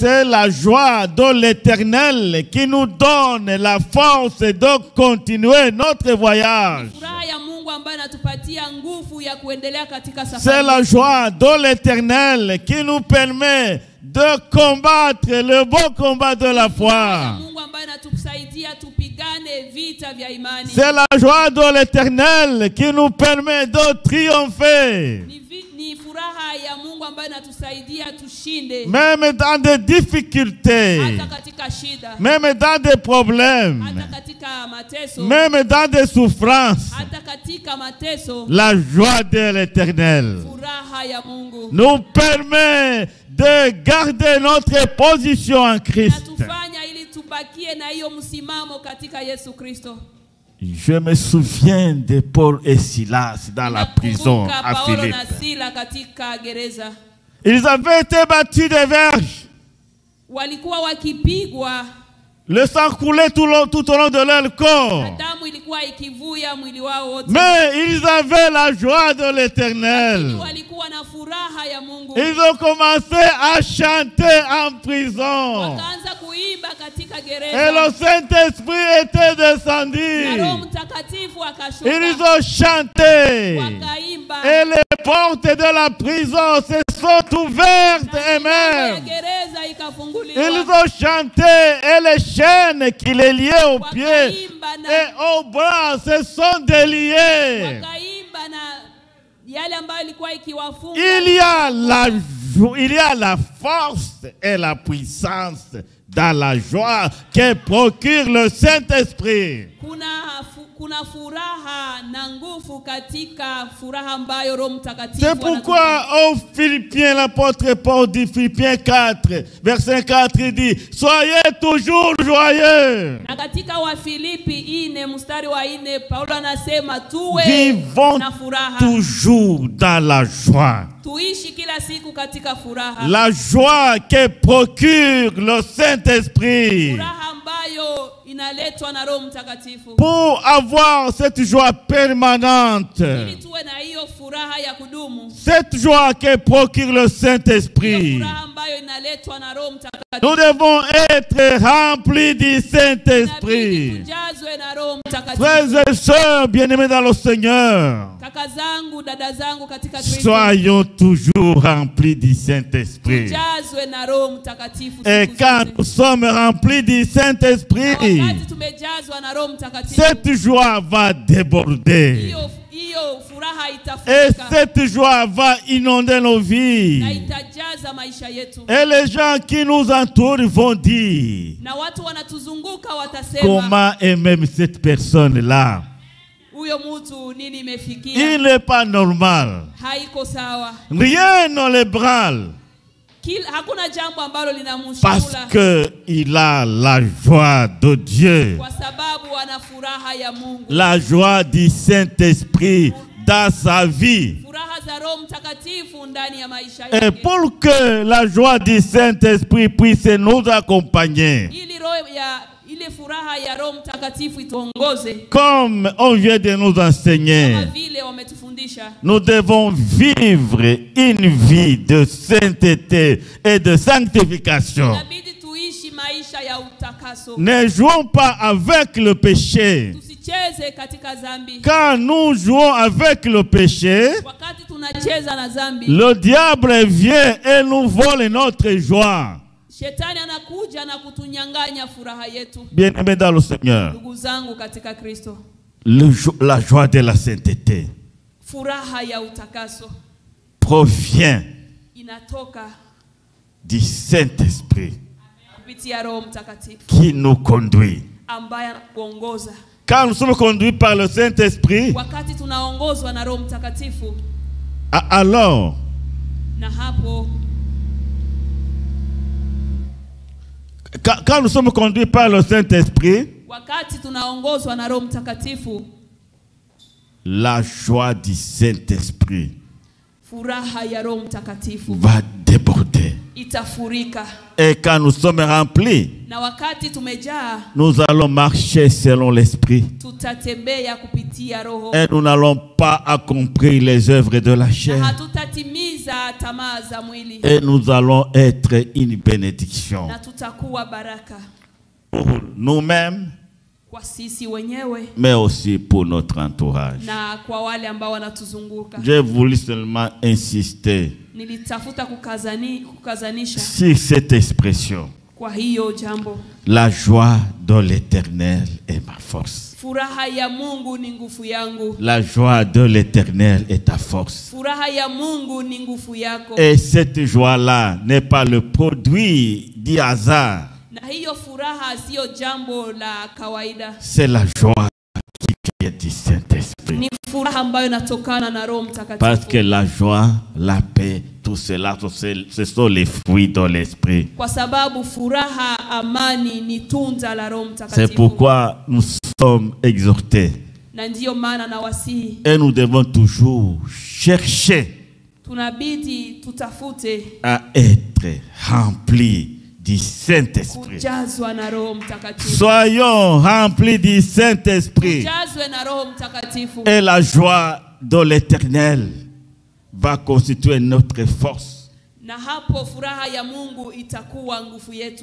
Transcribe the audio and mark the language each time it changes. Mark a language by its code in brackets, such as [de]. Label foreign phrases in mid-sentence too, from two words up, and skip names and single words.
[fr] C'est la joie de l'Éternel qui nous donne la force de continuer notre voyage. [sw] Furaha ya Mungu ambayo inatupatia nguvu ya kuendelea katika safari. [fr] C'est la joie de l'Éternel qui nous permet de combattre le bon combat de la foi. [sw] Mungu ambaye anatusaidia tupigane vita vya imani. [fr] C'est la joie de l'Éternel qui nous permet de triompher. [sw] Ni furaha ya Mungu ambayo inatusaidia tushinde. [fr] Même dans des difficultés. [sw] Hata katika shida. [fr] Même dans des problèmes. [sw] Hata katika mateso. [fr] Même dans des souffrances. [sw] Hata katika mateso. [fr] La joie de l'Éternel [sw] Furaha ya Mungu [fr] nous permet de garder notre position en Christ. [sw] natufanya ili tubakie na hiyo msimamo katika Yesu Kristo. [fr] Je me souviens de Paul et Silas dans la prison à [sw] Paulo na [fr] Philippe. [sw] Sila katika gereza. [fr] Ils avaient été battus de verges. [sw] Walikuwa wakipigwa, [fr] Le sang coulait tout au long de leur corps. [sw] damu ilikuwa ikivuja mwili wao wote. [fr] Mais ils avaient la joie de l'Éternel. [sw] Walikuwa na furaha ya Mungu. [fr] Ils ont commencé à chanter en prison. [sw] Wakaanza kuimba katika [fr] Et [sw] gereza. [fr] le Saint-Esprit était [sw] Na [fr] descendu. [sw] Roho Mtakatifu akashuka. [fr] Ils ont chanté. [sw] Wakaimba. [fr] Et les portes de la prison se sont ouvertes [sw] Ya [fr] elles-mêmes. [sw] gereza [fr] Ils [sw] ikafunguliwa. [fr] ont chanté et les chaînes qui les liaient aux pieds [sw] Wakaimba na [fr] et aux bras se sont déliées. [sw] wakaimba na yale ambayo ilikuwa ikiwafunga. [fr] Il y a la force et la puissance dans la joie que procure le Saint-Esprit. [sw] Kuna furaha na nguvu katika furaha ambayo Roho Mtakatifu [fr] C'est pourquoi aux Philippiens, l'apôtre Paul dit, Philippiens 4, verset 4, il dit, soyez toujours joyeux. [sw] na katika Wafilipi 4 mstari wa 4 Paulo anasema tuwe [fr] Vivons [sw] na furaha. [fr] toujours dans la joie. [sw] Tuishi kila siku katika furaha. [fr] La joie que procure le Saint-Esprit. [sw] Furaha ambayo inaletwa na Roho Mtakatifu. [fr] Pour avoir cette joie permanente, [sw] Ili tuwe na hiyo furaha ya kudumu. [fr] cette joie que procure le Saint-Esprit, [sw] Furaha ambayo inaletwa na Roho Mtakatifu. [fr] nous devons être remplis du [sw] Inabidi [fr] Saint-Esprit. [sw] tujazwe na Roho Mtakatifu. [fr] Frères et sœurs bien-aimés dans le Seigneur, [sw] Kaka zangu, dada zangu katika Kristo. [fr] soyons toujours remplis du Saint-Esprit. [sw] Tujazwe na Roho Mtakatifu. [fr] Et [sw] siku [fr] quand [sw] zote. [fr] nous sommes remplis du Saint-Esprit, [sw] Wakati tumejazwa na Roho Mtakatifu, [fr] cette joie va déborder. [sw] hiyo furaha [fr] Et [sw] itafurika [fr] cette joie va inonder nos [sw] na [fr] vies. [sw] itajaza maisha yetu. [fr] Et les gens qui nous entourent vont dire, [sw] Na watu wanatuzunguka watasema, [fr] comment est même cette personne-là? [sw] huyo mtu nini imefikia? [fr] Il n'est pas normal. [sw] Haiko sawa. [fr] Rien ne l'ébranle. [sw] Hakuna jambo ambalo [fr] Parce [sw] linamshughulisha [fr] qu'il a la joie de Dieu. [sw] kwa sababu ana furaha ya Mungu. [fr] La joie du Saint-Esprit dans sa vie. [sw] Furaha za Roho Mtakatifu ndani ya maisha [fr] Et [sw] yake. [fr] pour que la joie du Saint-Esprit puisse nous accompagner, [sw] Ili roho ya ile furaha ya Roho Mtakatifu ituongoze [fr] comme on vient de nous enseigner, [sw] kama vile wametufundisha, [fr] nous devons vivre une vie de sainteté et de sanctification. [sw] inabidi tuishi maisha ya utakaso. [fr] Ne jouons pas avec le péché. [sw] Tusicheze katika dhambi. [fr] Quand nous jouons avec le péché, [sw] Wakati tunacheza na dhambi, [fr] le diable vient et nous vole notre joie. [sw] Shetani anakuja na kutunyang'anya furaha yetu. [fr] Bien-aimés dans le Seigneur, [sw] Ndugu zangu katika Kristo, [fr] la joie de la sainteté [sw] furaha ya utakaso [fr] provient [sw] inatoka [fr] du Saint-Esprit [sw] kupitia Roho Mtakatifu [fr] qui nous conduit. [sw] ambaye anakuongoza. [fr] Quand nous sommes conduits par le Saint-Esprit, [sw] Wakati tunaongozwa na Roho Mtakatifu, [fr] alors [sw] na hapo [fr] quand nous sommes conduits par le Saint-Esprit, [sw] wakati tunaongozwa na Roho Mtakatifu, [fr] la joie du Saint-Esprit [sw] furaha ya Roho Mtakatifu [fr] va déborder. [sw] itafurika. [fr] Et quand nous sommes remplis, [sw] Na wakati tumejaa, [fr] nous allons marcher selon l'esprit. [sw] tutatembea kupitia roho. [fr] Et nous n'allons pas accomplir les œuvres de la [sw] Na [fr] chair. [sw] hatutatimiza tamaa za mwili. [fr] Et nous allons être une bénédiction [sw] Na tutakuwa baraka [fr] pour nous-mêmes, [sw] kwa sisi wenyewe [fr] mais aussi pour notre entourage. [sw] na kwa wale ambao wanatuzunguka. [fr] J'ai voulu seulement insister [sw] Nilitafuta kukazanisha [fr] sur cette expression. [sw] kwa hiyo jambo. [fr] La joie de l'Éternel est ma force. [sw] Furaha ya Mungu ni nguvu yangu. [fr] La joie de l'Éternel est ta force. [sw] Furaha ya Mungu ni nguvu yako. [fr] Et cette joie-là n'est pas le produit du hasard. [sw] Na hiyo furaha sio jambo la kawaida. [fr] C'est la joie qui vient du Saint-Esprit. [sw] Ni furaha ambayo inatokana na Roho Mtakatifu. [fr] Parce que la joie, la paix, tout cela, ce sont les fruits de l'Esprit. [sw] Kwa sababu furaha, amani ni tunda la Roho [fr] C'est [sw] Mtakatifu. [fr] pourquoi nous sommes exhortés. [sw] Na ndiyo maana na wasihi, [fr] Et nous devons toujours chercher [sw] tunabidi tutafute [fr] à être remplis du Saint-Esprit. [sw] kujazwa na Roho Mtakatifu. [fr] Soyons remplis du Saint-Esprit. [sw] Tujazwe na Roho Mtakatifu. [fr] Et la joie de l'Éternel va constituer notre force [sw] Na hapo furaha ya Mungu itakuwa nguvu yetu.